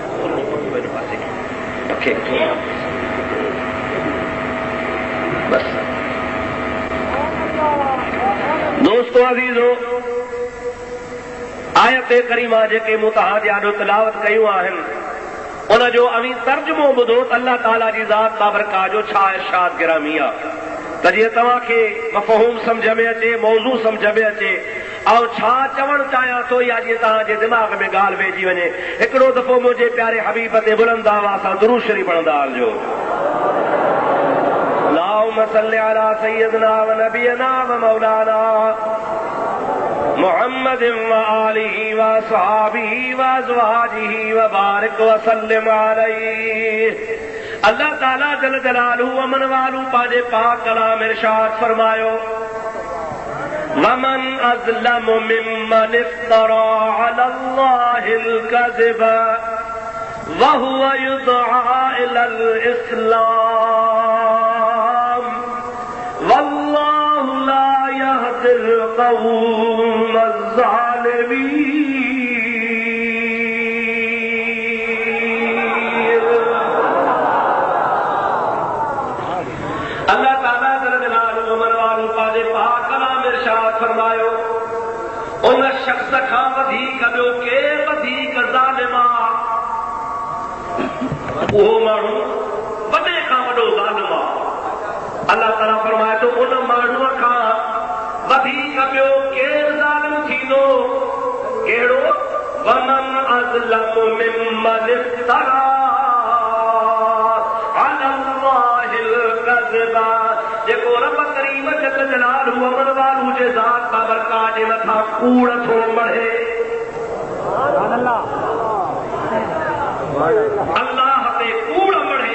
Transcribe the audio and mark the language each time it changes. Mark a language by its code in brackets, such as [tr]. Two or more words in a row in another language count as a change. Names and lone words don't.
[sd] दोस्तो अज़ीज़ो, आयत करीमा जेके मूं तव्हां जे आॾो तिलावत कयूं आहिनि उन जो अवी तर्जुमो ॿुधो त अल्लाह ताला जी ज़ात बाबरकात जो छा इरशाद गिरामी आहे त जीअं तव्हांखे मफ़हूम सम्झ में अचे, मौज़ू सम्झ में अचे ऐं छा चवणु चाहियां थो या जीअं तव्हांजे दिमाग़ में ॻाल्हि वेहिजी वञे। हिकिड़ो दफ़ो मुंहिंजे प्यारे हबीब ते बुलंद आवाज़ सां दुरूद शरीफ़ पढ़ंदा हलिजो। [ar] اللهم صل على سيدنا و نبينا و مولانا محمد و آله و أصحابه و أزواجه و بارك و سلم عليه. [sd] अल्लाह ताला [ar] جل جلاله [sd] अमन वालू पंहिंजे पाक कलाम इरशाद फरमायो, [ar] ومن أظلم ممن افترى على الله الكذب و هو يدعى إلى الإسلام والله لا يهدي القوم الظالمين. [sd] अल्लाह ताला [ar] جل جلاله [sd] अमन वालू पंहिंजे पाक कलाम इरशाद फरमायो, उन शख्स खां वधीक ॿियो केरु वधीक ज़ालिम आहे, उहो माण्हू वॾे खां वॾो ज़ालिम आहे। अल्लाह ताला फरमाए थो उन माण्हूअ खां वधीक ॿियो केरु ज़ालिम थींदो, कहिड़ो? [ar] ومن أظلم ممن افترى على الله الكذب, [sd] जेको रब करीम [ar] جل جلاله [sd] अमन वालू जे ज़ात बाबरकात जे मथां कूड़ थो मढ़े। अल्लाह ते कूड़ मढ़े।